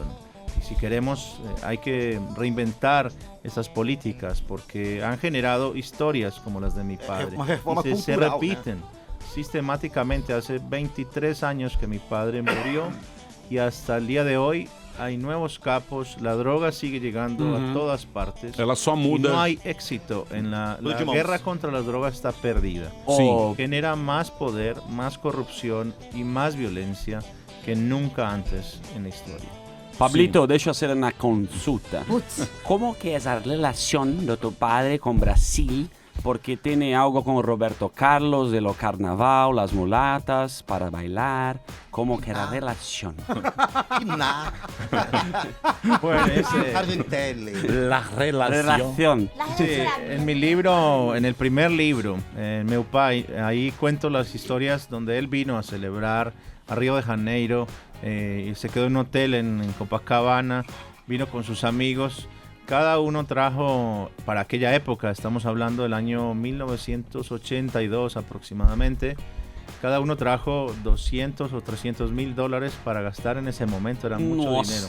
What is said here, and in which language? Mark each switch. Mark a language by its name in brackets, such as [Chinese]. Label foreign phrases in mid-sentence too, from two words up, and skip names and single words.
[Spanish] Y si queremos, hay que reinventar esas políticas porque han generado historias como las de mi padre. Y se repiten sistemáticamente. Hace 23 años que mi padre murió y hasta el día de hoy hay nuevos capos, la droga sigue llegando a todas partes. [Portuguese] Ela só muda. [Spanish] Y no hay éxito en la guerra contra las drogas está perdida. Sí. Genera más poder, más corrupción y más violencia que nunca antes en la historia. [Portuguese] Pablito, deixa eu fazer uma consulta. Como que é a relação de [Spanish] tu padre [Portuguese] com Brasil? Porque tem algo com [Spanish] Roberto Carlos, de lo carnaval, las mulatas, para bailar. ¿Cómo que era la relación? Bueno, La relación. Sí, en mi libro, en el primer libro, en [Portuguese] meu pai, [Spanish] ahí cuento las historias donde él vino a celebrar a Río de Janeiro y se quedó en un hotel en Copacabana, vino con sus amigos. Cada uno trajo, para aquella época, estamos hablando del año 1982 aproximadamente, cada uno trajo 200 o 300 mil dólares para gastar en ese momento, era mucho dinero.